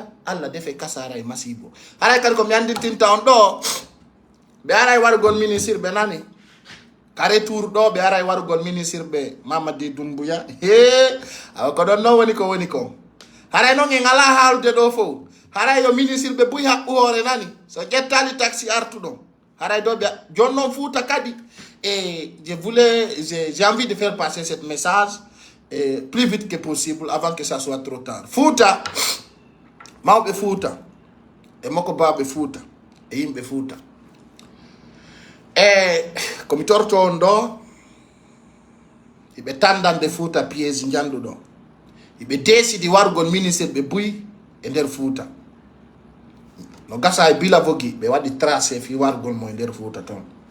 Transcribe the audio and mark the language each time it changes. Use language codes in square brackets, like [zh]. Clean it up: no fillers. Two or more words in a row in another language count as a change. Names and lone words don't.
[ff] Allah defe kasara e masibo haray kan ko mi andintinta on do be aray wargol ministre be nani kare tour do be aray wargol ministre be Mamadi Doumbouya ko don no woni ko haray no ngi ngala haalde do fo haray yo ministre be buy hakku hore nani so jettali taxi artudo haray do be jonnon fuuta kadi. [fr] Et j'ai envie de faire passer ce message plus vite que possible avant que ça soit trop tard. [ff] Fouta, maobe fouta, et moko babe fouta, et imbe fouta. E komi torto on ɗo iɓe tandande Fouta piège janduɗo iɓe desidi wargol ministre ɓe buyi e nder Fouta no gasa e bila vogi ɓe waɗi tracé fi wargol mo e nder Fouta ton